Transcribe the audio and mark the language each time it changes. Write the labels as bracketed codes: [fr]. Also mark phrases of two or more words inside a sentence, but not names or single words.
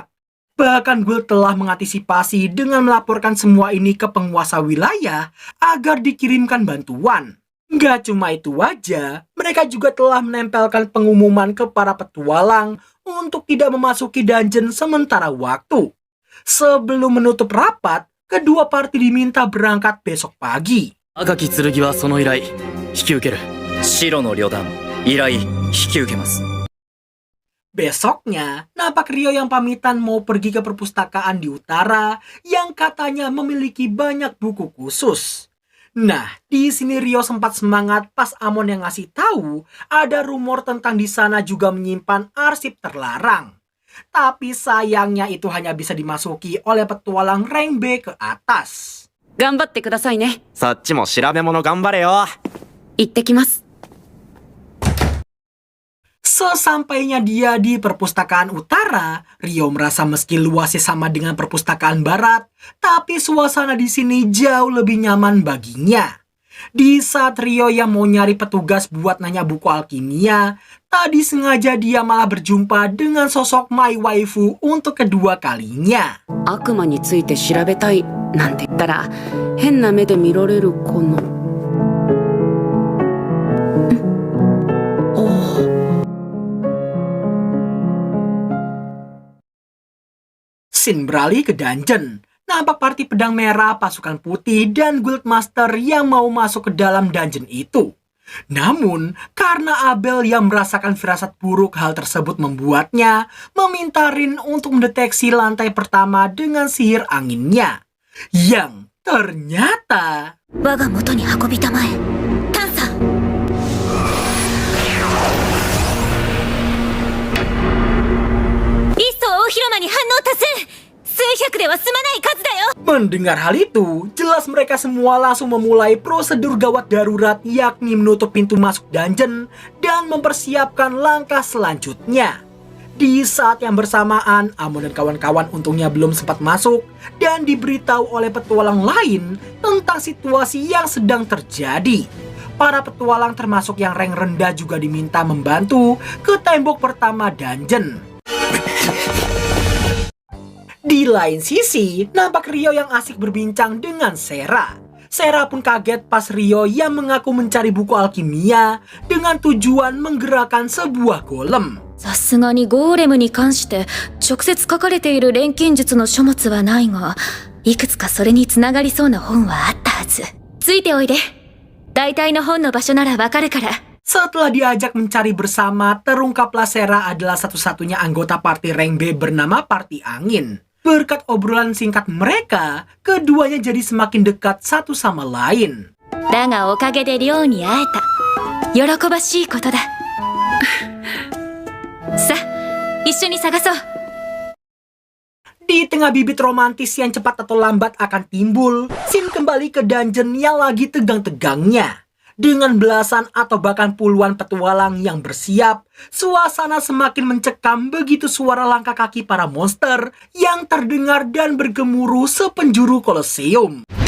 [id] Bahkan guild telah mengantisipasi dengan melaporkan semua ini ke penguasa wilayah agar dikirimkan bantuan. Gak cuma itu aja, mereka juga telah menempelkan pengumuman ke para petualang untuk tidak memasuki dungeon sementara waktu. Sebelum menutup rapat, kedua party diminta berangkat besok pagi. [ja] 赤き剣はその依頼引き受ける。白の旅団依頼引き受けます。 [id] Besoknya, nampak Rio yang pamitan mau pergi ke perpustakaan di utara yang katanya memiliki banyak buku khusus. Nah, di sini Rio sempat semangat pas Amon yang ngasih tahu ada rumor tentang di sana juga menyimpan arsip terlarang. Tapi sayangnya itu hanya bisa dimasuki oleh petualang rank B ke atas. [ja] 頑張ってくださいね。そっちも調べ物頑張れよ。行ってきます。 [id] Sesampainya dia di perpustakaan utara, Rio merasa meski luasnya sama dengan perpustakaan barat, tapi suasana di sini jauh lebih nyaman baginya. Di saat Rio yang mau nyari petugas buat nanya buku alkimia, tadi sengaja dia malah berjumpa dengan sosok [en] My Waifu [id] untuk kedua kalinya. [ja] 悪魔について調べたいなんて言ったら変な目で見られるこの。 [id] Scene beralih ke dungeon. Nampak party pedang merah, pasukan putih, dan Guildmaster yang mau masuk ke dalam dungeon itu. Namun, karena Abel yang merasakan firasat buruk hal tersebut membuatnya meminta Rin untuk mendeteksi lantai pertama dengan sihir anginnya. Yang ternyata... [ja] 我が元に運びたまえ探査。リスト大広間に反応多数。数百では済まない数だよ。 [id] Mendengar hal itu, jelas mereka semua langsung memulai prosedur gawat darurat, yakni menutup pintu masuk dungeon dan mempersiapkan langkah selanjutnya. Di saat yang bersamaan, Amon dan kawan-kawan untungnya belum sempat masuk dan diberitahu oleh petualang lain tentang situasi yang sedang terjadi. Para petualang termasuk yang rank rendah juga diminta membantu ke tembok pertama dungeon. Di lain sisi, nampak Rio yang asik berbincang dengan Sera. Sera pun kaget pas Rio yang mengaku mencari buku alkimia dengan tujuan menggerakkan sebuah golem. [ja] さすがにゴーレムに関して直接書かれている錬金術の書物はないが、いくつかそれにつながりそうな本はあったはず。ついておいで。大体の本の場所ならわかるから。 [id] Setelah diajak mencari bersama, terungkaplah Sera adalah satu-satunya anggota party rank B bernama Party Angin. Berkat obrolan singkat mereka, keduanya jadi semakin dekat satu sama lain. [ja] だがおかげで亮に会えた。喜ばしいことだ。さあ、一緒に探そう。 [id] Di tengah bibit romantis yang cepat atau lambat akan timbul, Sin kembali ke dungeon yang lagi tegang-tegangnya. Dengan belasan atau bahkan puluhan petualang yang bersiap, suasana semakin mencekam begitu suara langkah kaki para monster yang terdengar dan bergemuruh sepenjuru Kolosium.